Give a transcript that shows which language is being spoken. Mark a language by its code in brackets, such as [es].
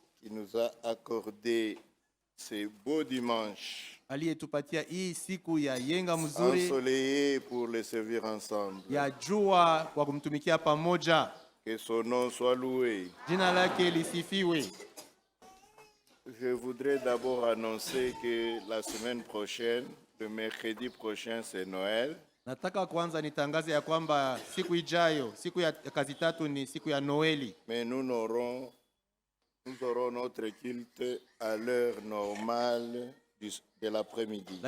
[fr] qui nous a accordé ce beau dimanche [sw] aliyetupatia hii siku ya yenga mzuri [fr] ensoleillé pour le servir ensemble. [sw] ya jua kwa kumtumikia pamoja. [fr] Que son nom soit loué. [sw] Jina lake lisifiwe. [fr] Je voudrais d'abord annoncer que la semaine prochaine, le mercredi prochain, c'est Noël. [sw] Nataka kwanza nitangaze ya kwamba siku ijayo, siku ya kazi tatu ni siku ya Noeli. [fr] Mais nous aurons notre culte à l'heure normale de l'après-midi.